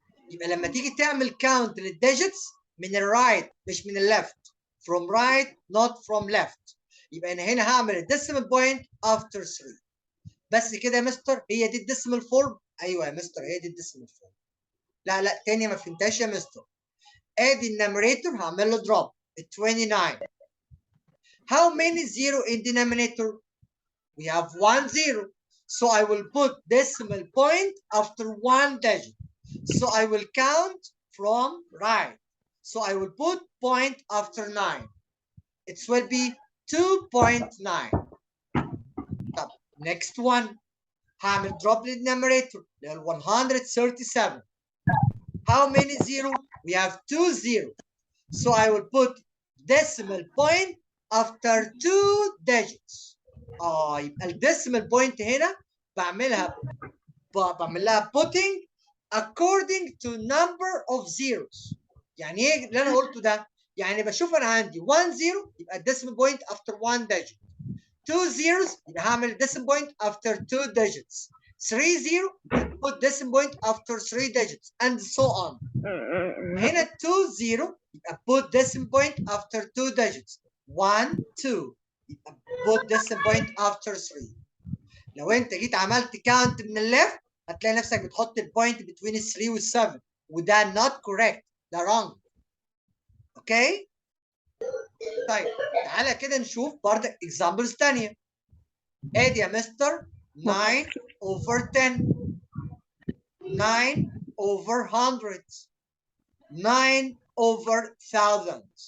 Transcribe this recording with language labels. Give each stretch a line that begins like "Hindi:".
Arabic: يبقى لما تيجي تعمل كاونت للديجيتس من الرايت مش من الليفت،
English: from right not from left.
Arabic: يبقى انا هنا هعمل الديسيمال بوينت
English: after 3.
Arabic: بس كده يا مستر هي دي الديسيمال فورم؟ ايوه يا مستر هي دي الديسيمال فورم. لا لا تاني ما فهمتهاش يا مستر. ادي النيميريتور هعمل له دروب 29.
English: How many zero in denominator? We have 1 0. So I will put decimal point after 1 digit. So I will count from right. So I will put point after 9. It will be 2.9. Next one.
Arabic: هعمل drop للنيميريتور لل 137.
English: How many zero? We have 2 0. So I will put decimal point after 2 digits.
Arabic: يبقى الديسيمال بوينت هنا بعمل لها
English: putting according to number of zeros.
Arabic: يعني ايه اللي انا قلته ده؟ يعني بشوف انا عندي 1 0 يبقى الديسيمال بوينت
English: after 1 digit. 2 zeros
Arabic: يبقى هعمل
English: decimal point after 2 digits. 3 0 put decimal point after 3 digits and so on. هنا 2 0 يبقى put decimal point after 2 digits. 1 2 يبقى put decimal point after 3.
Arabic: لو انت جيت عملت كاونت من الليفت هتلاقي نفسك بتحط البوينت between ال 3 وال 7 وده
English: not correct،
Arabic: ده wrong. اوكي؟ طيب تعالى كده نشوف برضه examples ثانية. ادي يا مستر 9 over 10، 9 over 100، 9 over 1000.